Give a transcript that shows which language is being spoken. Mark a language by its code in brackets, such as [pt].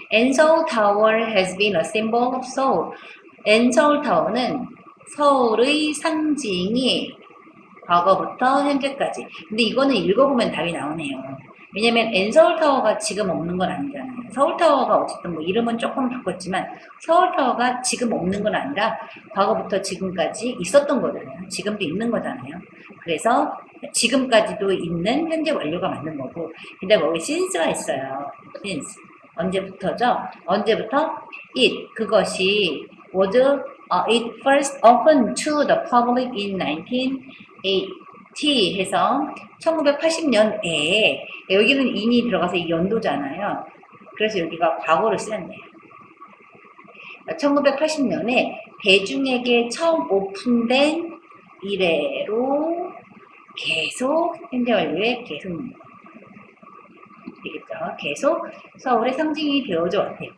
[en] And Seoul Tower has been a symbol of Seoul. [ko] And Seoul Tower는 서울의 상징이 과거부터 현재까지. 근데 이거는 읽어보면 답이 나오네요. 왜냐면 N 서울타워가 지금 없는 건 아니잖아요. 서울타워가 어쨌든 뭐 이름은 조금 바꿨지만 서울타워가 지금 없는 건 아니라 과거부터 지금까지 있었던 거잖아요. 지금도 있는 거잖아요. 그래서 지금까지도 있는 현재 완료가 맞는 거고. 근데 거기 since가 있어요. since. 언제부터죠? 언제부터? it. 그것이 [en] was it first opened to the public in 1980 [ko] 해서 1980년에 여기는 in이 들어가서 이 연도잖아요. 그래서 여기가 과거를 쓰였네요. 1980년에 대중에게 처음 오픈된 이래로 계속 현재 완료에 계속 되겠죠. 계속 서울의 상징이 되어져 왔대요.